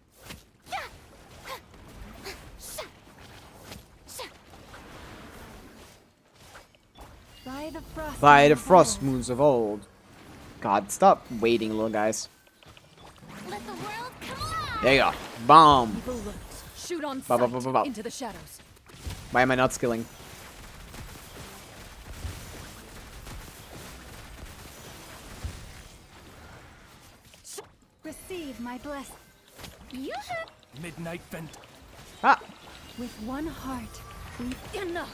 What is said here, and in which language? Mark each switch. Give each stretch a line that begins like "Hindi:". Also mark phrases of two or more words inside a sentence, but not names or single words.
English: By the frost moons of old. God, stop waiting, little guys. Let the world come alive. There you go. Bomb. Evil lurks. Shoot on Ba, ba, sight ba, ba, ba. into the shadows. Why am I not skilling? Receive my blessing. Midnight vent. Ah. With one heart, we enough.